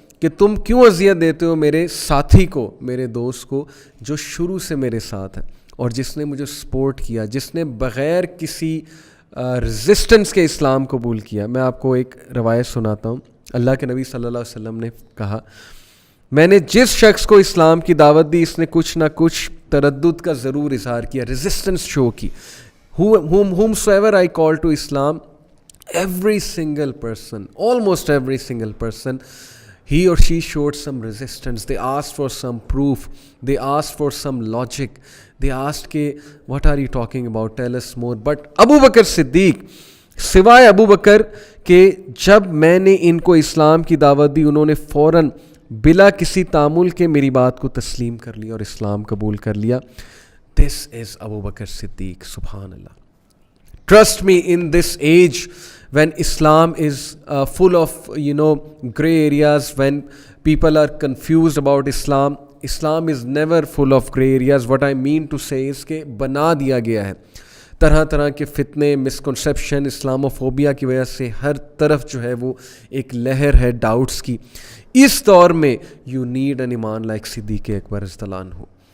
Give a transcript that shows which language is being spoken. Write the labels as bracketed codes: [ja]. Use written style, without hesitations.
[ur] کہ تم کیوں اذیت دیتے ہو میرے ساتھی کو, میرے دوست کو جو شروع سے میرے ساتھ ہے اور جس نے مجھے سپورٹ کیا, جس نے بغیر کسی ریزسٹنس کے اسلام قبول کیا. میں آپ کو ایک روایت سناتا ہوں. اللہ کے نبی صلی اللہ علیہ وسلم نے کہا, میں نے جس شخص کو اسلام کی دعوت دی اس نے کچھ نہ کچھ تردد کا ضرور اظہار کیا, ریزسٹنس شو کی. [en] whomsoever I call to Islam, every single person, almost every single person, he or she showed some resistance. They asked for some proof. They asked for some logic. They asked کہ what are you talking about, tell us more. [ur] But ابو بکر صدیق, سوائے ابو بکر کہ جب میں نے ان کو اسلام کی دعوت دی انہوں نے فوراً بلا کسی تعامل کے میری بات کو تسلیم کر لیا اور اسلام قبول کر لیا. [en] This is Abu Bakr Siddiq, subhanallah. Trust me, in this age when Islam is full of, gray areas, when people are confused about Islam, Islam is never full of gray areas. What I mean to say is [ur] کہ بنا دیا گیا ہے طرح طرح کے فتنے, misconception, Islamophobia کی وجہ سے ہر طرف جو ہے وہ ایک لہر ہے ڈاؤٹس کی. اس دور میں [en] You need an ایمان like صدیق اکبر رضی اللہ عنہ.